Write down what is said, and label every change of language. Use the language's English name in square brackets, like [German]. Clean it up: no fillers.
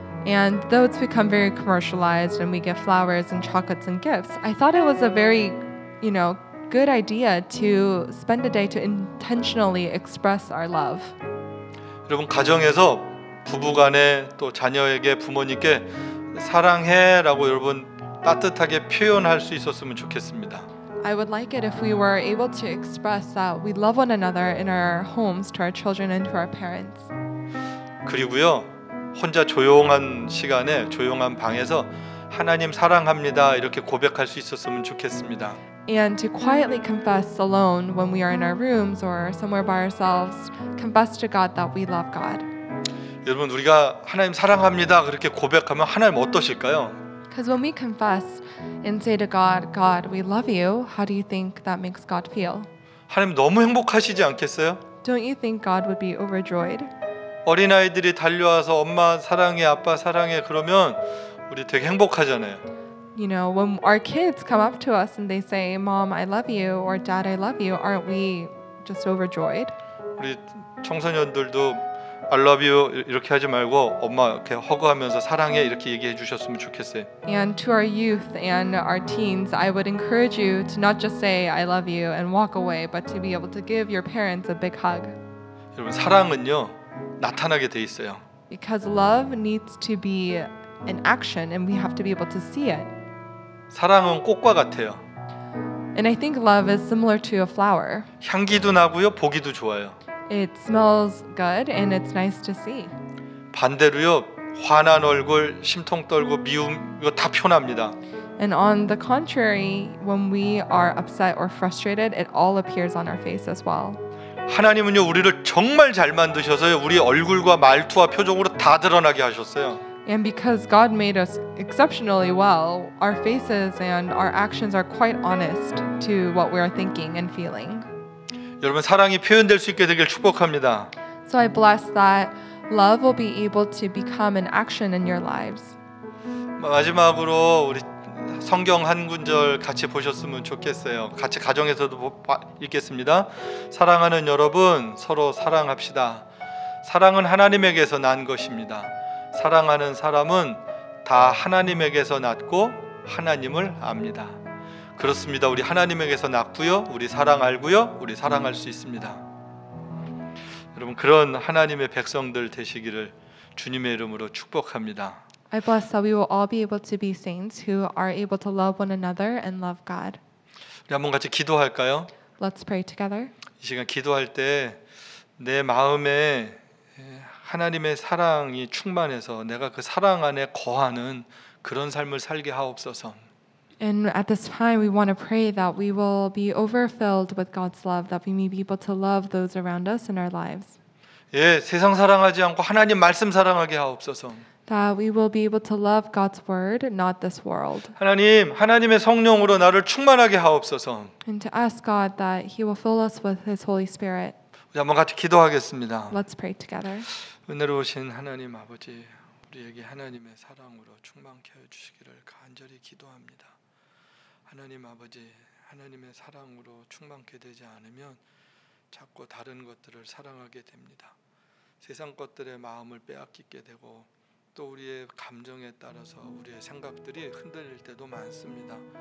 [English] And though it's become very commercialized and we get flowers and chocolates and gifts, I thought it was a very, good idea to spend a day to intentionally express our love. [Korean] 여러분 가정에서 부부간에 또 자녀에게 부모님께 사랑해라고 여러분 따뜻하게 표현할 수 있었으면 좋겠습니다. [English] I would like it if we were able to express that we love one another in our homes to our children and to our parents. [Korean] 그리고요 혼자 조용한 시간에 조용한 방에서 하나님 사랑합니다 이렇게 고백할 수 있었으면 좋겠습니다. [English] And to quietly confess alone when we are in our rooms or somewhere by ourselves, confess to God that we love God. [Korean] 여러분 우리가 하나님 사랑합니다 그렇게 고백하면 하나님 어떠실까요? [English] Because when we confess and say to God, God, we love you, how do you think that makes God feel? [Korean] 하나님 너무 행복하시지 않겠어요? [English] Don't you think God would be overjoyed? [Korean] 어린아이들이 달려와서 엄마 사랑해 아빠 사랑해 그러면 우리 되게 행복하잖아요. [English] When our kids come up to us and they say, Mom, I love you, or Dad, I love you, aren't we just overjoyed? [Korean] 우리 청소년들도 [English] I love you [Korean] 이렇게 하지 말고 엄마 이렇게 허그하면서 사랑해 이렇게 얘기해 주셨으면 좋겠어요. [English] And to our youth and our teens, I would encourage you to not just say I love you and walk away, but to be able to give your parents a big hug. [Korean] 여러분 사랑은요 나타나게 돼 있어요. [English] Because love needs to be an action and we have to be able to see it. [Korean] 사랑은 꽃과 같아요. [English] And I think love is similar to a flower. [Korean] 향기도 나고요 보기도 좋아요. [English] It smells good and it's nice to see. [Korean] 반대로요 화난 얼굴, 심통 떨고 미움 이거 다 표납니다. [English] And on the contrary, when we are upset or frustrated, it all appears on our face as well. [Korean] 하나님은요 우리를 정말 잘 만드셔서요 우리 얼굴과 말투와 표정으로 다 드러나게 하셨어요. [English] And because God made us exceptionally well, our faces and our actions are quite honest to what we are thinking and feeling. [Korean] 여러분 사랑이 표현될 수 있게 되길 축복합니다. [English] So I bless that love will be able to become an action in your lives. [Korean] 마지막으로 우리 성경 한 구절 같이 보셨으면 좋겠어요. 같이 가정에서도 읽겠습니다. 사랑하는 여러분 서로 사랑합시다. 사랑은 하나님에게서 난 것입니다. 사랑하는 사람은 다 하나님에게서 났고 하나님을 압니다. 그렇습니다. 우리 하나님에게서 났고요. 우리 사랑 알고요. 우리 사랑할 수 있습니다. 여러분 그런 하나님의 백성들 되시기를 주님의 이름으로 축복합니다. [English] I bless that we will all be able to be saints who are able to love one another and love God. [Korean] 우리 한번 같이 기도할까요? [English] Let's pray together. [Korean] 이 시간 기도할 때 내 마음에 하나님의 사랑이 충만해서 내가 그 사랑 안에 거하는 그런 삶을 살게 하옵소서. [English] And at this time, we want to pray that we will be overfilled with God's love, that we may be able to love those around us in our lives. [Korean] 예, 세상 사랑하지 않고 하나님 말씀 사랑하게 하옵소서. [English] That we will be able to love God's word, not this world. [Korean] 하나님, 하나님의 성령으로 나를 충만하게 하옵소서. [English] And to ask God that He will fill us with His Holy Spirit. [Korean] 우리 한번 같이 기도하겠습니다. [English] Let's pray together. [Korean] 은혜로우신 하나님 아버지, 우리에게 하나님의 사랑으로 충만케 해 주시기를 간절히 기도합니다. 하나님 아버지, 하나님의 사랑으로 충만케 되지 않으면 자꾸 다른 것들을 사랑하게 됩니다. 세상 것들의 마음을 빼앗기게 되고 또 우리의 감정에 따라서 우리의 생각들이 흔들릴 때도 많습니다.